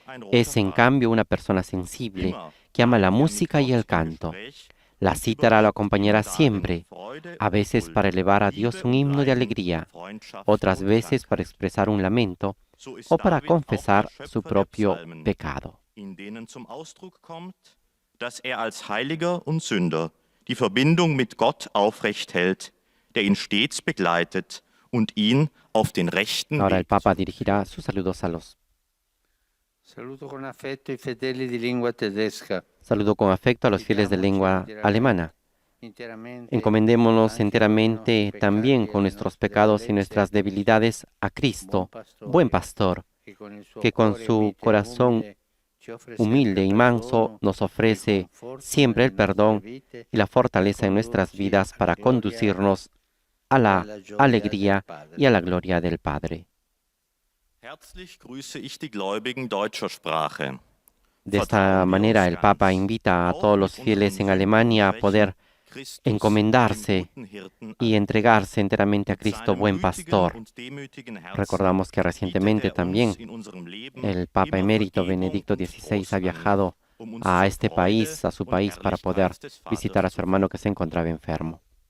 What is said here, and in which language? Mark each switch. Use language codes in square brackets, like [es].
[es] Es, en cambio, una persona sensible, que ama la música y el canto. La cítara lo acompañará siempre, a veces para elevar a Dios un himno de alegría, otras veces para expresar un lamento o para confesar su propio pecado. [de] In denen zum Ausdruck kommt, dass er als Heiliger und Sünder die Verbindung mit Gott aufrecht hält, der ihn stets begleitet und ihn auf den rechten [es] Ahora el [de] Weg. [es] Papa dirigirá sus saludos a los. [it] Saluto con affetto i fedeli di lingua tedesca. [es] Saludo con afecto a los fieles de lengua alemana. [it] Interamente [es] Encomendémonos enteramente también con nuestros pecados y nuestras debilidades a Cristo, buen pastor, que con su corazón humilde y manso nos ofrece siempre el perdón y la fortaleza en nuestras vidas para conducirnos a la alegría y a la gloria del Padre. [de] Herzlich grüße ich die Gläubigen deutscher Sprache. [es] De esta manera el Papa invita a todos los fieles en Alemania a poder encomendarse y entregarse enteramente a Cristo, buen pastor. Recordamos que recientemente también el Papa Emérito Benedicto XVI ha viajado a este país, a su país, para poder visitar a su hermano que se encontraba enfermo.